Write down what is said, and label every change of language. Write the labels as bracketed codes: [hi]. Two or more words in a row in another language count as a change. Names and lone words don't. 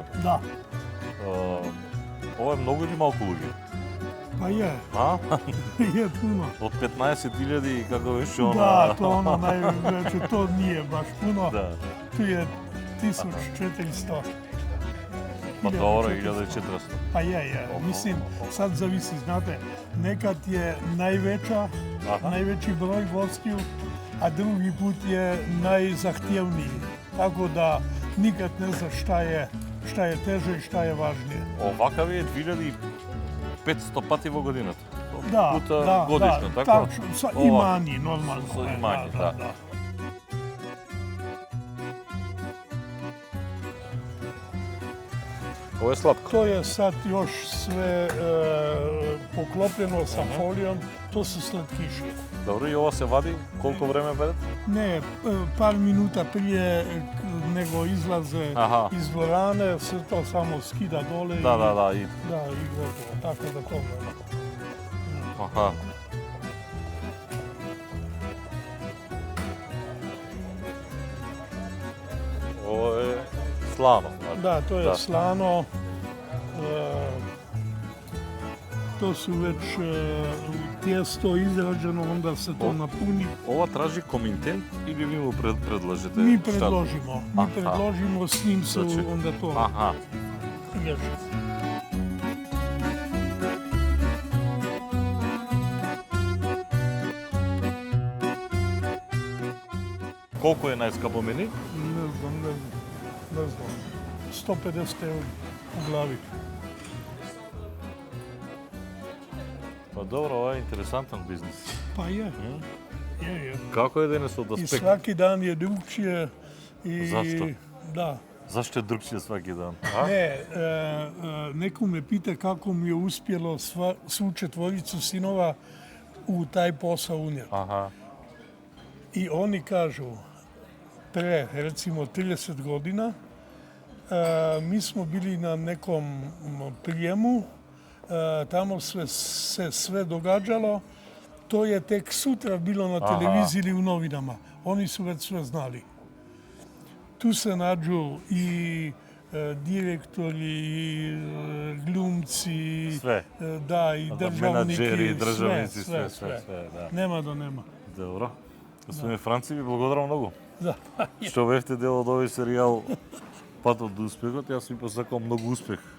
[hr] Da, [mk] Ова е многу или малку луѓе? [hr] pa je, [mk] А? [hr] je puno. [mk] Од 15.000 и како беше она... [hr] Da, to ono najveće, to nije baš puno. [mk] Да. [hr] Tu je 1400. Pa dobro, 1400. Pa je. Mislim, sad zavisi, znate, nekad je najveći broj gostiju, a drugi put je najzahtjevniji. Tako da nikad ne zna šta je teže i šta je važnije. [mk] Овакави е 2500 пати во годината. [hr] Da, Puta godišno, [mk] така? [hr] tačno, i [mk] Ова. [hr] manji, normalno. Sa i manji, da. Ovo je slatko. To je sad još sve poklopljeno sa folijom, to su slatkiši. Dobro, [mk] и ова се вади? Колку време ведат? [hr] Ne, par minuta prije nego izlaze iz dvorane, se to samo skida dole [mk] Да. [hr] i gotovo. Tako da to gledamo. [mk] Аха. [hr] Ovo je slano. Da, to je slano. To su već tijesto izrađeno, onda se to napuni. [mk] Ова тражи коминтент или ви му предложите? [hr] Mi šta? predložimo, s njim se Znači, onda to [mk] Аха. [hr] veže. [mk] Колко е најскапо мени? [hr] Ne znam. 150 eura u glavi. [mk] Па добро, ова е интересантен бизнес. [hr] Pa je. Je. [mk] Како е денес од [hr] I [mk] аспект? [hr] svaki dan je drugčije. Zašto? Da. Zašto je drugčije svaki dan? Ne, neko me pita kako mi je uspjelo svu četvoricu sinova u taj posao unijeti. [mk] Аха. [hr] I oni kažu, pre recimo 30 godina, mi smo bili na nekom prijemu, tamo se sve događalo, to je tek sutra bilo na televiziji ili u novinama. Oni su već sve znali. Tu se nađu i direktori, glumci, [mk] Све. да, и државники, менаџери, државници, све, све, да. Нема да нема. Добро. Господине Франци, ви благодарам многу. Да. Што бевте дел од овој серијал Патот до успехот, јас ви посакувам многу успех